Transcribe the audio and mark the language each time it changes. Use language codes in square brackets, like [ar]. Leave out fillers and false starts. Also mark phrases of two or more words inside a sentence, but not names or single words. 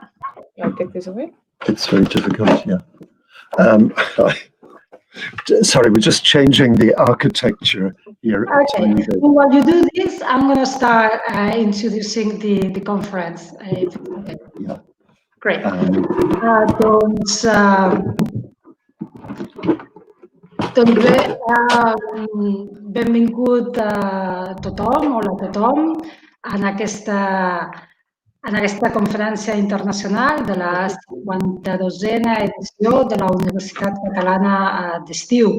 [en] I'll take this away. It's very difficult, yeah. Sorry, we're just changing the architecture here. Okay. While you do this, I'm going to start introducing the conference. Okay. Yeah. Great. [ca] Doncs bé, benvingut a tothom, hola a tothom, en aquesta conferència internacional de la 52a edició de la Universitat Catalana d'Estiu.